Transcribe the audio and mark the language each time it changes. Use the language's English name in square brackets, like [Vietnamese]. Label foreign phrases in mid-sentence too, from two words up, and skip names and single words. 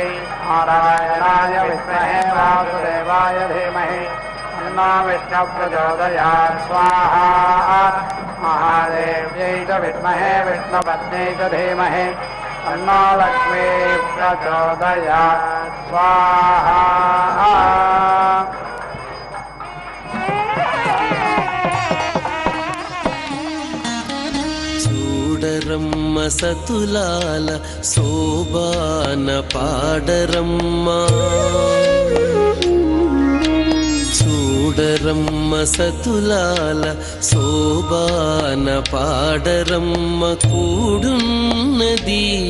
[Sanskrit] नारायणाय विद्महे वासुदेवाय धीमहि तन्नो विष्णुः प्रचोदयात् स्वाहा महादेव्यै च विद्महे विष्णुपत्न्यै च धीमहि तन्नो लक्ष्मीः प्रचोदयात् स्वाहा [Telugu] చూడరమ్మ సతులాల శోభాన పాడరమ్మ చూడరమ్మ సతులాల శోభాన పాడరమ్మ కూడున్నది